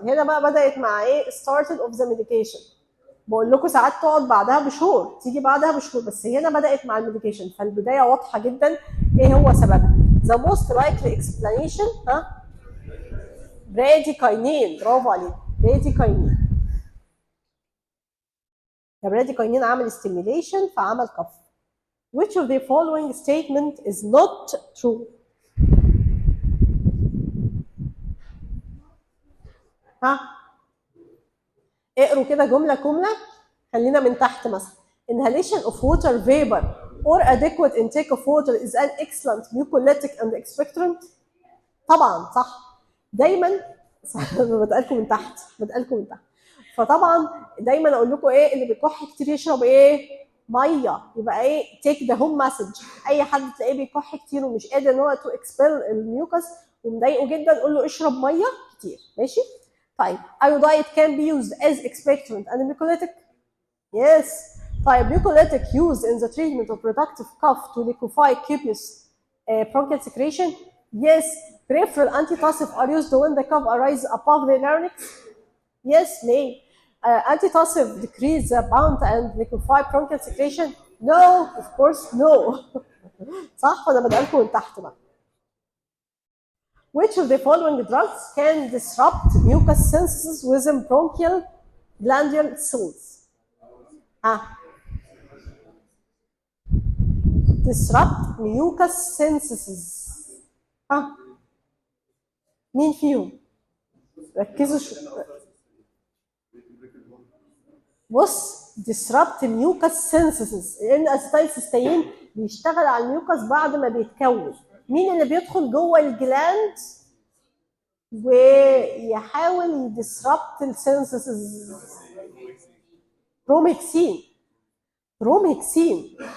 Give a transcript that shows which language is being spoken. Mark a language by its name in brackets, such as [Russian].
[Arabic] هنا بقى بدأت مع ايه؟ [English] started of the medication. [Arabic] بقول لكم ساعات تقعد بعدها بشهور، تيجي بعدها بشهور، بس هنا بدأت مع الميديكيشن، فالبداية واضحة جدا ايه هو سببها. [English] The most likely explanation bradykinin. [Arabic] برافو عليك، براديكاينين. البراديكاينين عمل stimulation فعمل كف. [English] Which of the following statement is not true؟ [Arabic] اقروا كده جملة جملة. خلينا من تحت مثلا. [English] Inhalation of water vapor or adequate intake of water is an excellent mucolytic and expectorant. [Arabic] طبعا صح. دايما بدألكم من تحت، بدألكم من تحت. فطبعا دايما اقول لكم ايه؟ اللي بيكح كتير يشرب ايه؟ ميه. يبقى ايه؟ [English] take the home message. [Arabic] اي حد تلاقيه بيكح كتير ومش قادر ان هو تو اكسبيل الميوكس ومضايقه جدا، قول له اشرب ميه كتير. ماشي؟ طيب [English] iodide can be used as expectorant and mucolytic. Yes. طيب mucolytic used in the treatment of productive cough to liquefy copious bronchial secretion. Yes. Peripheral antitussive are used when the cough arises above the larynx. Yes, may. Antitussive decrease the bound and liquefy bronchial secretion. No, of course no. [Arabic] صح ولا بدألكم من تحت بقى. [English] Which of the following drugs can disrupt mucus synthesis within bronchial glandular cells؟ disrupt mucus synthesis. [Arabic] مين فيهم؟ ركزوا بص، [English] disrupt mucus synthesis [Arabic] لان الاسيتايلسيستين بيشتغل على الميوكس بعد ما بيتكون. مين اللي بيدخل جوه الجلاند ويحاول يدسربت السينثيسيس؟ بروميكسين. بروميكسين.